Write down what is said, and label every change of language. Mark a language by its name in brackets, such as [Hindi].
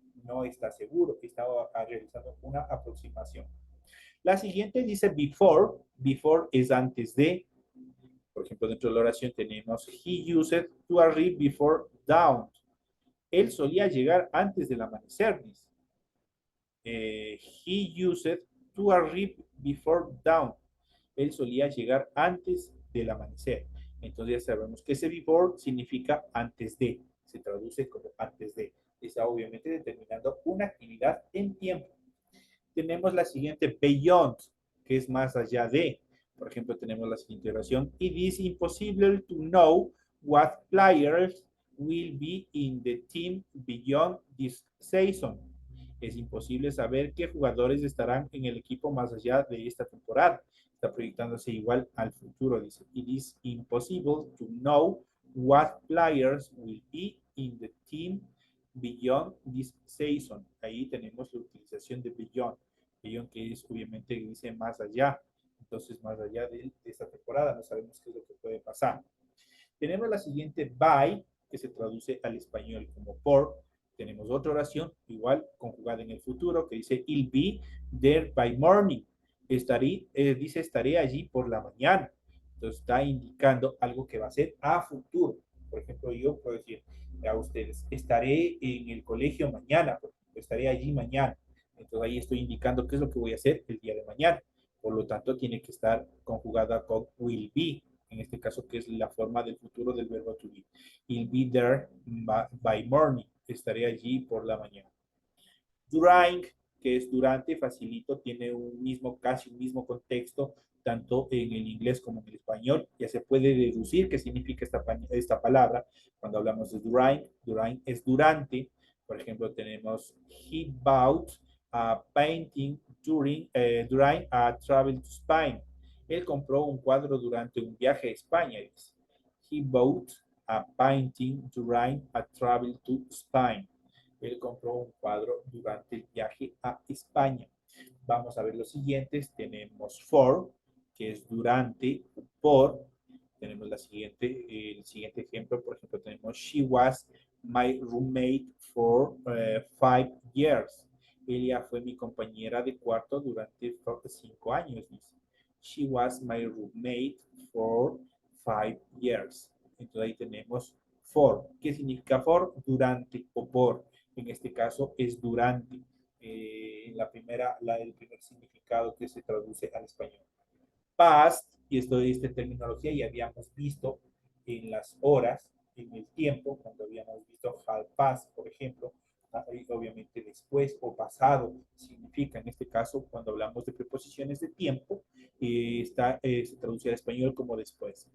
[Spanish] No está seguro, está realizando una aproximación. La siguiente dice before. Before es antes de. Por ejemplo, dentro de la oración tenemos [English] he used to arrive before dawn. [Spanish] Él solía llegar antes del amanecer. [English] He used to arrive before dawn. [Spanish] Él solía llegar antes del amanecer. Entonces ya sabemos que ese before significa antes de. Se traduce como antes de. Está obviamente determinando una actividad en tiempo. Tenemos la siguiente beyond, que es más allá de. Por ejemplo, tenemos la siguiente oración. [English] It is impossible to know what players will be in the team beyond this season. [Spanish] Es imposible saber qué jugadores estarán en el equipo más allá de esta temporada. Está proyectándose igual al futuro. Dice, [English] it is impossible to know what players will be in the team beyond this season. [Spanish] Ahí tenemos la utilización de beyond. Beyond que es obviamente dice más allá. Entonces, más allá de esta temporada, no sabemos qué es lo que puede pasar. Tenemos la siguiente by, que se traduce al español como por. Tenemos otra oración, igual conjugada en el futuro, que dice, [English] I'll be there by morning. [Spanish] Dice, estaré allí por la mañana. Entonces está indicando algo que va a ser a futuro. Por ejemplo, yo puedo decir a ustedes, estaré en el colegio mañana, estaré allí mañana. Entonces ahí estoy indicando qué es lo que voy a hacer el día de mañana. Por lo tanto, tiene que estar conjugada con will be, en este caso, que es la forma del futuro del verbo to be. [English] I'll be there by morning. [Spanish] Estaré allí por la mañana. During, que es durante, facilito, tiene casi un mismo contexto, tanto en el inglés como en el español. Ya se puede deducir qué significa esta palabra cuando hablamos de during. During es durante. Por ejemplo, tenemos [English] he bought a painting during a travel to Spain. [Spanish] Él compró un cuadro durante un viaje a España. [English] He bought a painting during a travel to Spain. [Spanish] Él compró un cuadro durante el viaje a España. Vamos a ver los siguientes. Tenemos for, que es durante, por. Tenemos el siguiente ejemplo. Por ejemplo, tenemos [English] she was my roommate for 5 years. [Spanish] Ella fue mi compañera de cuarto durante 5 años. Dice. [English] She was my roommate for 5 years. [Spanish] Entonces ahí tenemos for. ¿Qué significa for? Durante o por. En este caso es durante. El primer significado que se traduce al español. Past, y esta terminología ya habíamos visto en las horas, en el tiempo, cuando habíamos visto half past, por ejemplo, obviamente después o pasado significa, en este caso, cuando hablamos de preposiciones de tiempo, se traduce al español como después.